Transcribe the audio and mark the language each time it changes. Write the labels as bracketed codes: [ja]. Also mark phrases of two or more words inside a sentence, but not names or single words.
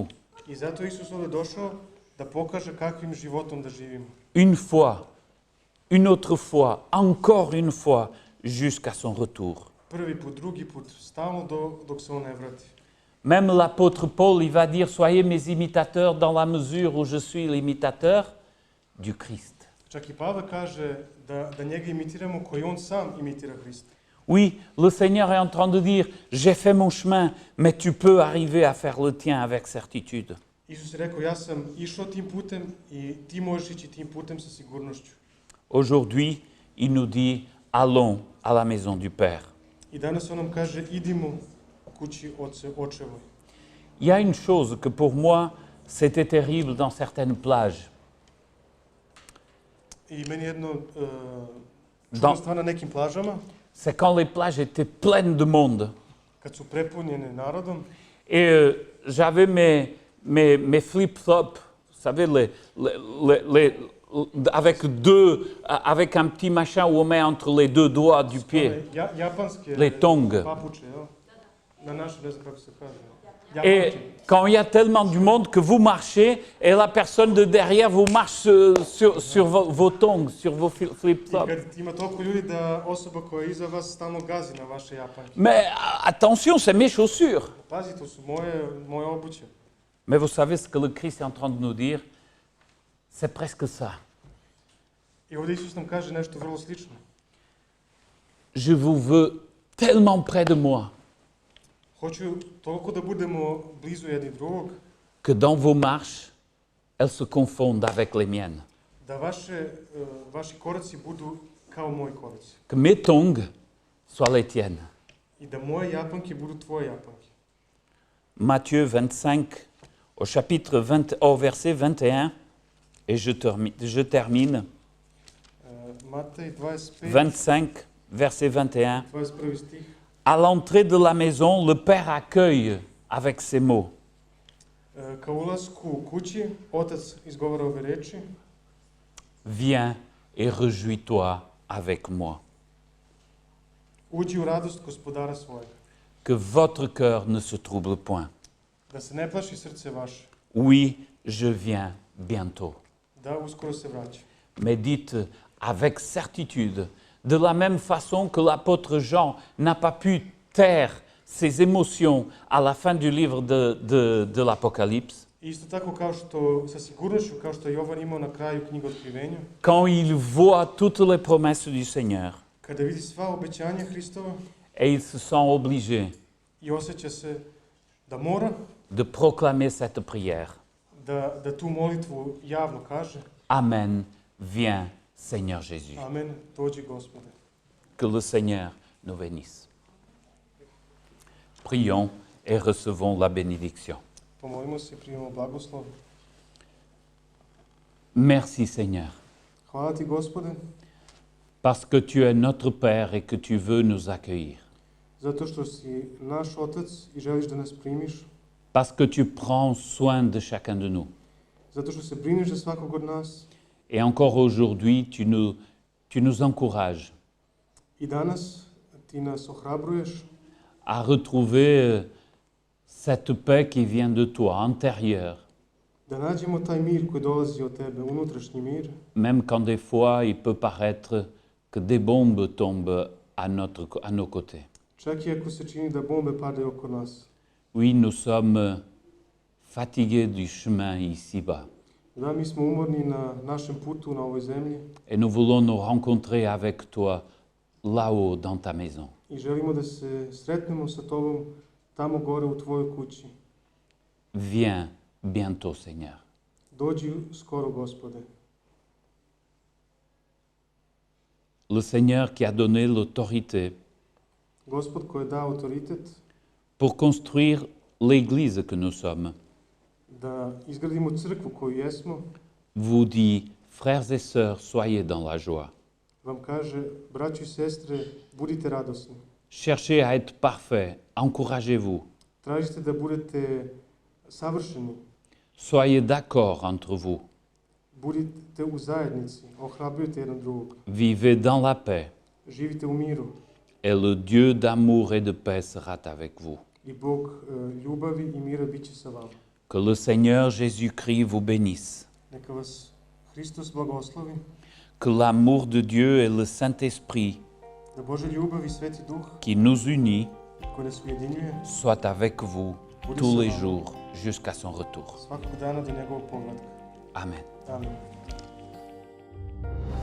[sr] I zato je Isus ovdje došao da pokaže kakvim životom da živimo. [fr] Une fois, une autre fois, encore une fois, jusqu'à son retour. [sr] Prvi put, drugi put, stalno dok se on ne vrati. [fr] Même l'apôtre Paul, il va dire, soyez mes imitateurs dans la mesure où je suis l'imitateur du Christ. [sr] Čak i Pavle kaže da njega imitiramo koji on sam imitira Hrista. [fr] Oui, le Seigneur est en train de dire, j'ai fait mon chemin, mais tu peux arriver à faire le tien avec certitude. [sr] Isus je rekao, ja sam išao tim putem i ti možeš ići tim putem sa sigurnošću. [fr] Aujourd'hui, il nous dit, allons à la maison du Père. [sr] I danas on nam kaže, idimo kući očevoj. [fr] Il y a une chose que pour moi, c'était terrible dans certaines plages. [sr] I meni jedno čudna stvar na nekim plažama, [fr] C'est quand les plages étaient pleines de monde. [sr] kad su prepunjene narodom, [fr] Et j'avais mes flip-flops, vous savez, avec un petit machin où on met entre les deux doigts du pied. [sr] japanske [fr] Les tongs. [sr] papuče, jel? Na našu ne znam kako se kaže. [fr] Et [sr] Japanke. [fr] quand il y a tellement du monde que vous marchez et la personne de derrière vous marche sur vos tongs, sur vos [sr] I flip-flops. kad ima toliko ljudi da osoba koja je iza vas stalno gazi na vaše japanke. [fr] Mais attention, c'est mes chaussures. [sr] Pazi, to su moje obuće. [fr] Mais vous savez ce que le Christ est en train de nous dire? C'est presque ça. [sr] I ovdje Isus nam kaže nešto vrlo slično. [fr] Je vous veux tellement près de moi [sr] Hoću toliko da budemo blizu jedni drugog, [fr] que dans vos marches, elles se confondent avec les miennes. [sr] da vaši koraci budu kao moji koraci. [fr] Que mes tongs soient les tiennes. [sr] I da moje japanke budu tvoje japanke. [fr] Matthieu 25, au verset 21, et je termine. [sr] Матей 25, [fr] 25, verset 21. [sr] 21 стих. [fr] À l'entrée de la maison, le père accueille avec ces mots. [sr] Ka ulasku kući, otac izgovara ove reči: [fr] Viens et réjouis-toi avec moi. [sr] Uđi u radost gospodara svojega. [fr] Que votre cœur ne se trouble point. [sr] Da se ne plaši srce vaše. [fr] Oui, je viens bientôt. [sr] Da uskoro se vraća. [fr] Mais dites avec certitude, de la même façon que l'apôtre Jean n'a pas pu taire ses émotions à la fin du livre de l'Apocalypse, [sr] Isto tako kao što, sa sigurnošću, kao što je Jovan imao na kraju knjige Otkrivenja, [fr] quand il voit toutes les promesses du Seigneur, [sr] kada vidi sva obećanja Hristova [fr] et il se sent obligé [sr] i osjeća se da mora [fr] de proclamer cette prière. [sr] da tu molitvu javno kaže: [fr] Amen, viens Seigneur Jésus. [sr] Amen, dođi Gospode. [fr] Que le Seigneur nous bénisse. Prions et recevons la bénédiction. [sr] Pomolimo se i primimo blagoslov. [fr] Merci Seigneur, [sr] Hvala ti Gospode, [fr] parce que tu es notre Père et que tu veux nous accueillir. [sr] zato što si naš Otac i želiš da nas primiš, [fr] Parce que tu prends soin de chacun de nous. [sr] zato što se brineš za svakog od nas. [fr] Et encore aujourd'hui, tu nous encourages [sr] I danas ti nas ohrabruješ [fr] à retrouver cette paix qui vient de toi, intérieure, [sr] da nađemo taj mir koji dolazi od tebe, unutrašnji mir, [fr] même quand des fois il peut paraître que des bombes tombent à nos côtés. [sr] čak i ako se čini da bombe padaju oko nas. [fr] Oui, nous sommes fatigués du chemin ici-bas [sr] Da, mi smo umorni na našem putu na ovoj zemlji [fr] et nous voulons nous rencontrer avec toi là-haut dans ta maison. [sr] i želimo da se sretnemo sa tobom tamo gore u tvojoj kući. [fr] Viens bientôt, Seigneur. [sr] Dođi skoro, Gospode. [fr] Le Seigneur qui a donné l'autorité [sr] Gospod koji je dao autoritet [fr] pour construire l'église que nous sommes, [sr] da izgradimo crkvu koju jesmo, [fr] vous dit, frères et sœurs, soyez dans la joie. [sr] vam kaže: braćo i sestre, budite radosni. [fr] Cherchez à être parfait, encouragez-vous. [sr] Tražite da budete savršeni. [fr] Soyez d'accord entre vous. [sr] Budite u zajednici, ohrabrujte jedan drugog. [fr] Vivez dans la paix [sr] Živite u miru [fr] et le Dieu d'amour et de paix sera avec vous. [sr] i Bog ljubavi i mira bit će sa vama. [fr] Que le Seigneur Jésus-Christ vous bénisse. [sr] Neka vas Hristos blagoslovi, [fr] Que l'amour de Dieu et le Saint-Esprit [sr] da Božja ljubav i Sveti Duh [fr] qui nous unit [sr] koji nas ujedinjuje [fr] soit avec vous tous les jours jusqu'à son retour. [sr] svakog dana do njegovog povratka. [fr] Amen. [sr] Amen.